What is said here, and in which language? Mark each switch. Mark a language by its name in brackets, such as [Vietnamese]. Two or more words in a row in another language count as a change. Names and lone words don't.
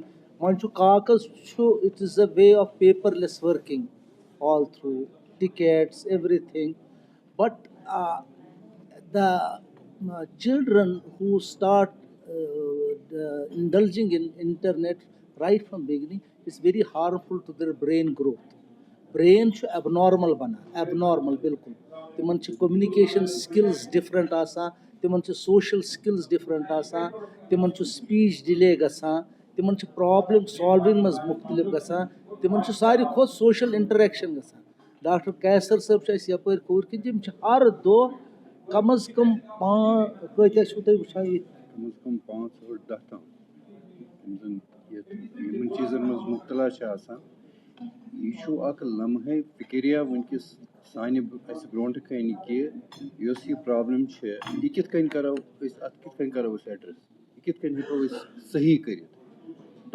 [Kashmiri] مَن چھُ کاغذ چھُ, [English] it is a way of paperless working all through tickets, everything. But the children who start indulging in internet right from beginning is very harmful to their brain growth. [Kashmiri] Brain چھُ abnormal بنان abnormal بالکل تِمن چھِ [English] communication skills [Kashmiri] different آسان تِمن چھِ [English] social skills [Kashmiri] different آسان تِمن چھُ [English] speech delay [Kashmiri] گژھان تِمن چھِ [English] problem solving [Kashmiri] منٛز مختلف گژھان تِمن چھُ ساروی کھۄتہٕ [English] social interaction [Kashmiri] گژھان. ڈاکٹر کیسر صٲب چھِ اَسہِ یپٲرۍ کھوٗر کِنۍ تِم چھِ ہر دۄہ کم از کم کۭتیاہ چھِو تُہۍ وٕچھان ییٚتہِ کم از کم 5 اور 10 تام یِم زَن یِمن چیٖزن منٛز مُبتلا چھِ آسان. یہ چھُ اکھ لمحے فِکرِیا وٕنکیٚس سانہِ اَسہِ برونٛٹھ کَنہِ کہِ یۄس یہِ پرابلم چھِ یہِ کِتھ کٔنۍ کرو أسۍ اَتھ کِتھ کٔنۍ کرو أسۍ ایڈرس یہِ کِتھ کٔنۍ ہٮ۪کو أسۍ صحیح کٔرِتھ.